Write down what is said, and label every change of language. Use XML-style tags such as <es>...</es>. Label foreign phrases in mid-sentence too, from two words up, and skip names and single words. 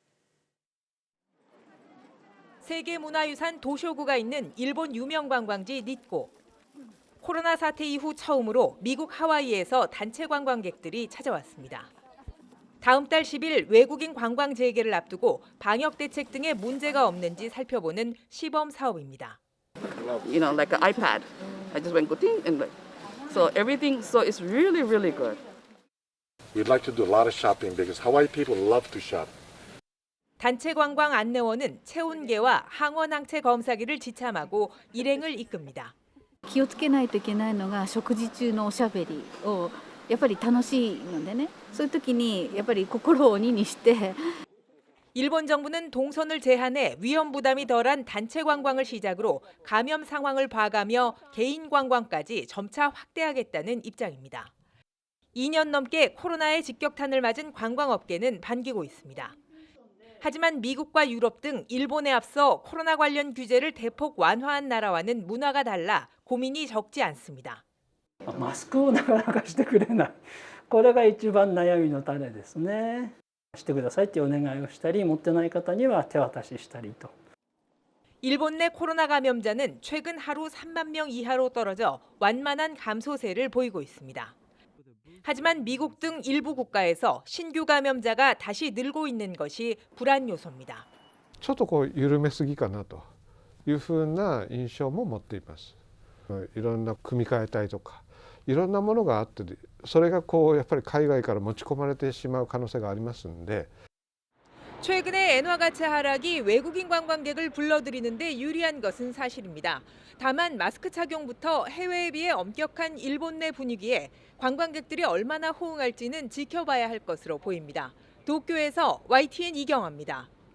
<ko>세계문화유산 도쇼구가 있는 일본 유명 관광지 니꼬. 코로나 사태 이후 처음으로 미국 하와이에서 단체 관광객들이 찾아왔습니다. 다음 달 10일 외국인 관광 재개를 앞두고 방역 대책 등의 문제가 없는지 살펴보는 시범 사업입니다.</ko> <en>You know, like an iPad. I just went good and like, so everything. So it's really, really good. We'd like to do a lot of shopping because Hawaii people love to shop.</en> <ko>단체 관광 안내원은 체온계와 항원 항체 검사기를 지참하고 일행을 이끕니다.</ko> <ja>気をつけないといけないのが食事中のおしゃべりをやっぱり楽しいのでね、そういう時にやっぱり心を鬼にして</ja> <ko>일본 정부는 동선을 제한해 위험 부담이 덜한 단체 관광을 시작으로 감염 상황을 봐가며 개인 관광까지 점차 확대하겠다는 입장입니다. 2년 넘게 코로나의 직격탄을 맞은 관광업계는 반기고 있습니다. 하지만 미국과 유럽 등 일본에 앞서 코로나 관련 규제를 대폭 완화한 나라와는 문화가 달라 고민이 적지 않습니다.</ko> <ja>マスクをなかなかしてくれない。これが一番悩みの種ですね。してくださいってお願いをしたり、持ってない方には手渡ししたりと。</ja> <ko>일본 내 코로나 감염자는 최근 하루 3만 명 이하로 떨어져 완만한 감소세를 보이고 있습니다. 하지만 미국 등 일부 국가에서 신규 감염자가 다시 늘고 있는 것이 불안 요소입니다.</ko> <ja>ちょっとこう緩めすぎかなというふうな印象も持っています。いろんな組み替えたいとか、いろんなものがあって、それがこうやっぱり海外から持ち込まれてしまう可能性がありますんで。</ja> <ko>최근의 엔화 가치 하락이 외국인 관광객을 불러들이는 데 유리한 것은 사실입니다. 다만 마스크 착용부터 해외에 비해 엄격한 일본 내 분위기에 관광객들이 얼마나 호응할지는 지켜봐야 할 것으로 보입니다. 도쿄에서 YTN 이경아입니다.</ko>